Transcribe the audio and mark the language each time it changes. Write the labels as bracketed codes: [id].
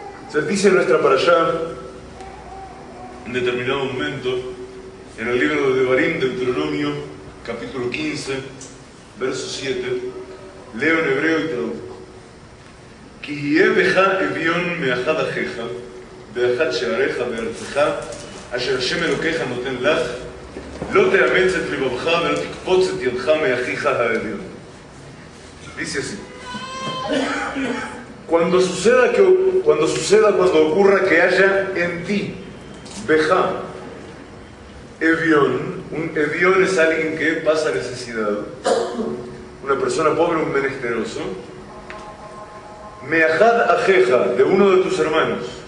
[es] Se dice en nuestra parashá, en determinado momento, en el libro de Devarim, Deuteronomio, capítulo 15, verso 7, leo en hebreo y traduzco: [he] Ki yeh becha evion me'achad achecha, be'achad she'arecha be'artzecha, אשר השם אלוקיך נותן לך, לא תאמץ את לבבך ולא תקפוץ את ידך מאחיך האביון. [es] Dice así. Cuando ocurra que haya en ti, Bejá, Evión, un Evión es alguien que pasa necesidad, una persona pobre, un menesteroso, [he] Meajad Ajeja, [es] de uno de tus hermanos,